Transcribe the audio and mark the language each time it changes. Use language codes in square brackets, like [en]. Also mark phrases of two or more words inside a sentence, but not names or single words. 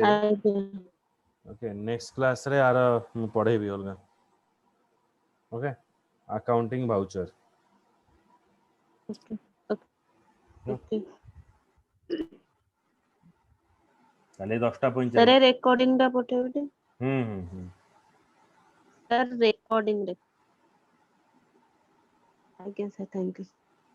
[or] ଆଜ୍ଞା [en] okay next class [or] ରେ ଆର ମୁ ପଢ଼େବି ଅଲଗା [en] okay accounting voucher okay okay [or] ताले 10:45 [en] sir recording [or] ଟା ପଠେଇବେ ଟି हम्म [en] sir recording [or] ରେ ଆଜ୍ଞା [en] sir thank you